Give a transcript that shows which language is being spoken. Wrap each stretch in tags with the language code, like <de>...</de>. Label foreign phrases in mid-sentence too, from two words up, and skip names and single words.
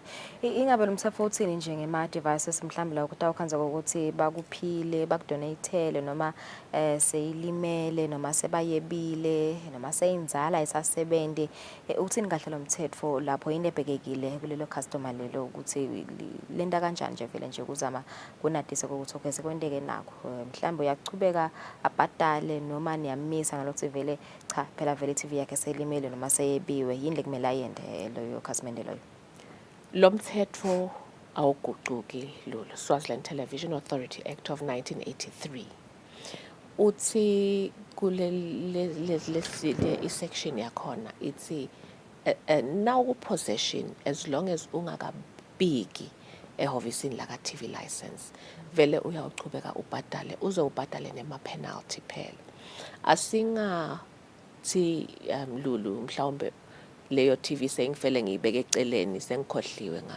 <ss>Ingabe lo mthetho uthini nje ngema devices mhlawumbe la ukuthi awukhanza ukuthi bakuphile bakudonatele noma seyilimele noma sebayebile noma seyinzala isasebenzi uthini kahle lo mthetho lapho yini ebhekekile kulelo customer lelo ukuthi lenta kanjani nje vele nje kuzama kunadise ukuthi okay sekwenteke nakho mhlawumbe uyachubeka abhadale noma niyamisa ngalokuthi vele cha phela vele TV yakhe seyilimele noma seyebiwe yini lekumele ayende loyo customer loyo. Lo mthetho awuguquki Lulu. Swaziland Television Authority Act of 1983 uthi kule section yakhona ithi</ss> <en>now possession as long as</en> <ss>ungakabiki ehovisini la ka</ss> <en>TV license</en> <ss>vele uyawuchubeka ubhadale uzobhadale nema penalty phela. Asingathi Lulu mhlawumbe leyo TV sengifele ngiyibeke eceleni sengikhohliwe ngayo.</ss>